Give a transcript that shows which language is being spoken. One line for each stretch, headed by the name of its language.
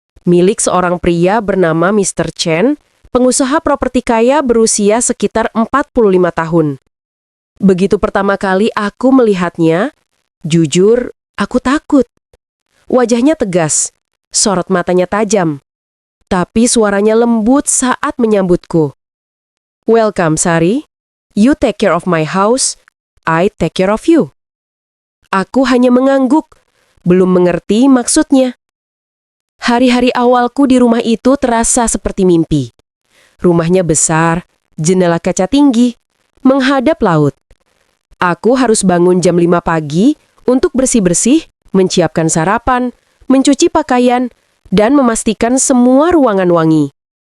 Indonesian: Milik seorang pria bernama Mr. Chen, pengusaha properti kaya berusia sekitar 45 tahun. Begitu pertama kali aku melihatnya, jujur, aku takut. Wajahnya tegas, sorot matanya tajam. Tapi suaranya lembut saat menyambutku.
English: Welcome, Sari. You take care of my house, I take care of you.
Indonesian: Aku hanya mengangguk, belum mengerti maksudnya. Hari-hari awalku di rumah itu terasa seperti mimpi. Rumahnya besar, jendela kaca tinggi, menghadap laut. Aku harus bangun jam 5 pagi untuk bersih-bersih, menyiapkan sarapan, mencuci pakaian, dan memastikan semua ruangan wangi.